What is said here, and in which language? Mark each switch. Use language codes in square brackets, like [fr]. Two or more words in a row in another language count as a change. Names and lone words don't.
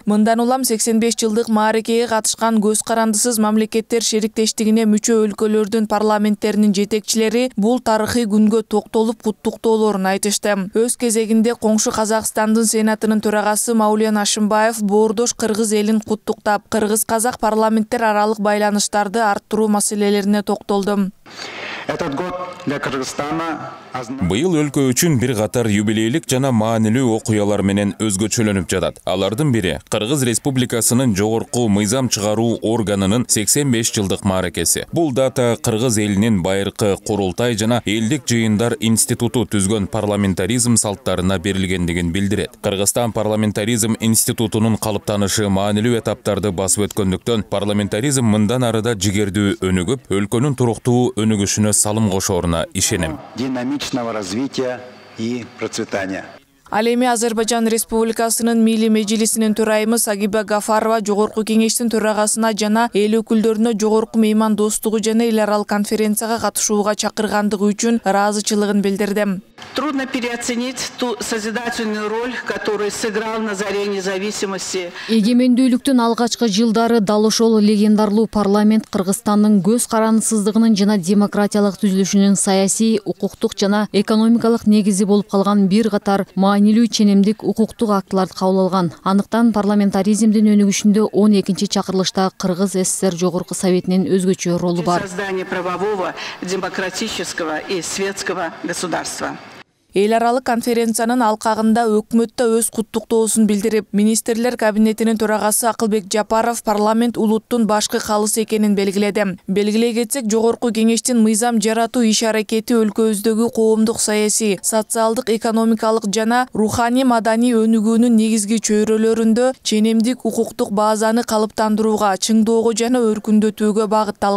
[ky] Мындан улам 85 жылдык маарекеге катышкан көз карандысыз мамлекеттер шериктештигине мүчө өлкөлөрдүн парламенттеринин жетекчилери бул тарыхый күнгө токтолуп куттуктоолорун айтышты. Өз кезегинде коңшу Казакстандын сенатынын төрагасы Маулен Ашимбаев боордош Кыргыз элин куттуктап, кыргыз-казак парламенттер аралык байланыштарды арттыруу маселелерине токтолду. [ru] Этот год для Кыргызстана [ky] Быйыл өлкө үчүн бир катар юбилейлик жана маанилүү окуялар менен өзгөчөлөнүп жатат. Алардын бири Кыргыз Республикасынын жогорку мыйзам чыгаруу органынын 85 жылдык мааракеси. Бул дата Кыргыз элинин байыркы курултай жана элдик жыйындар институту түзгөн парламентаризм салттарына берилгендигин билдирет. Кыргызстан парламентаризм институтунун калыптанышы маанилүү этаптарды басып өткөндүктөн парламентаризм мындан арыда жигердүү өнүгүп, өлкөнүн туруктуу өнүгүшүнө салым кошооруна ишенем. [ru] динамичного развития и процветания. [ky] Ал эми Азербайжан Республикасынын Милли Мejlisинин төрайымы Сагиба Гафарова Жогорку Кеңештин төрагасына жана эл өкүлдөрүнө жогорку меймандостугу жана эл аралык конференцияга катышууга чакыргандыгы үчүн ыраазычылыгын билдирди. [ru] Трудно переоценить ту созидательную роль, которую сыграл на заре независимости. [ky] Эгемендүүлүктүн алгачкы жылдары дал ошол легендарлуу парламент Кыргызстандын көз карандысыздыгынын жана демократиялык түзүлүшүнүн саясий, укуктук жана экономикалык негизи болуп калган бир катар маанилүү ченемдик укуктук актыларды кабыл алган. Андыктан парламентаризмдин өнүгүшүндө 12-чакырылыштагы Кыргыз СССР Жогорку Советинин өзгөчө ролу бар. [ru] Создание правового, демократического и светского государства. [ky] Эл аралык конференциянын алкагында өкмөттө өз куттуктоосун билдирип, министрлер кабинетинин төрагасы Акылбек Жапаров парламент улуттун башкы калысы экенин белгиледи. Белгилей кетсек, жогорку кеңештин мыйзам жаратуу иш-аракети өлкөбүздөгү коомдук, саясий, социалдык, экономикалык жана руханий маданий өнүгүүнүн негизги чөйрөлөрүндө ченемдик укуктук базаны калыптандырууга, чыңдоого жана өркүндөтүүгө багытталган.